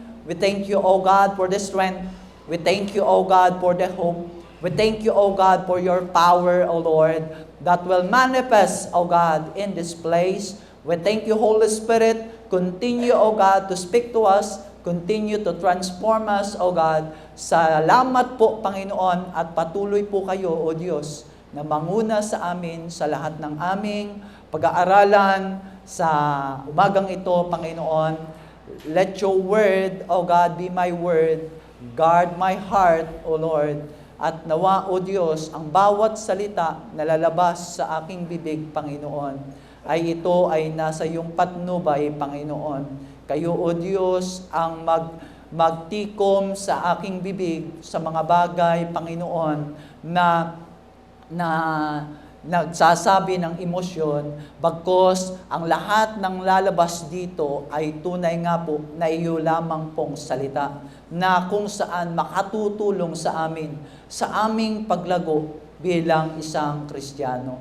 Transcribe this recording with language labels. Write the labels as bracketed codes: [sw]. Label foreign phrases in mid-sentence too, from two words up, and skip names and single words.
[en] We thank you, O God, for the strength. We thank you, O God, for the hope. We thank you, O God, for your power, O Lord, that will manifest, O God, in this place. We thank you, Holy Spirit. Continue, O God, to speak to us. Continue to transform us, O God. [tl] Salamat po, Panginoon, at patuloy po kayo, O Diyos, na manguna sa amin sa lahat ng aming pag-aaralan sa umagang ito, Panginoon. [en] Let your word, O God, be my word. Guard my heart, O Lord. [tl] At nawa, O Diyos, ang bawat salita na lalabas sa aking bibig, Panginoon, ay ito ay nasa iyong patnubay, Panginoon. Kayo, O Diyos, ang magtikom sa aking bibig sa mga bagay, Panginoon, na nagsasabi ng emosyon, bagkos ang lahat ng lalabas dito ay tunay nga po na iyo lamang pong salita na kung saan makatutulong sa amin, sa aming paglago bilang isang Kristiyano.